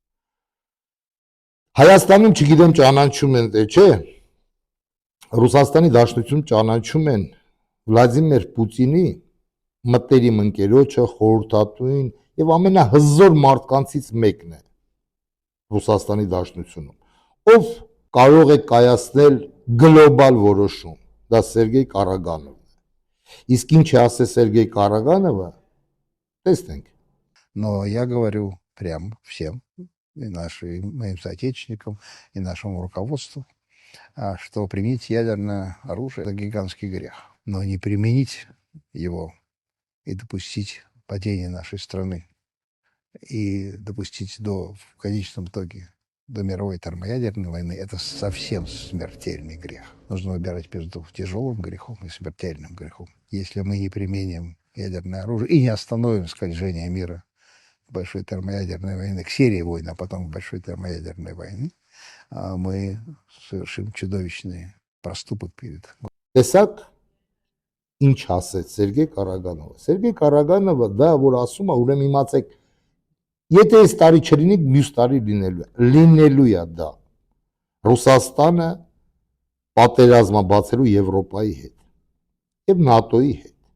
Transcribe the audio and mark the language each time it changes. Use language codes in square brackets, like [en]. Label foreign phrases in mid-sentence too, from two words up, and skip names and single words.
[hy] Հայաստանում չգիտեմ ճանաչում են թե չէ, Ռուսաստանի Դաշնությունում ճանաչում են Վլադիմիր Պուտինի մտերիմ ընկերոջը, խորհրդատուին եւ ամենահզոր մարդկանցից մեկն է Ռուսաստանի Դաշնությունում, ով կարող է կայացնել գլոբալ որոշում, դա Սերգեյ Կարագանովն է։ Իսկ ինչ է ասել Սերգեյ Կարագանովը, տեսնենք։ [ru] Но я говорю прямо всем, и моим соотечественникам, и нашему руководству, что применить ядерное оружие – это гигантский грех. Но не применить его и допустить падение нашей страны, и допустить в конечном итоге до мировой термоядерной войны – это совсем смертельный грех. Нужно выбирать между тяжелым грехом и смертельным грехом. Если мы не применим ядерное оружие и не остановим скольжение мира к большой термоядерной войны, к серии войн, а потом к большой термоядерной войны, мы совершим чудовищный проступок перед. [hy] Տեսակ ինչ ասեց Սերգեյ Կարագանովը։ Սերգեյ Կարագանովը դա որ ասում է, ուրեմն իմացեք, եթե այս տարի չլինի, մյուս տարի լինելու է դա։ Ռուսաստանը պատերազմաբացելու Եվրոպայի հետ եւ ՆԱՏՕ-ի հետ։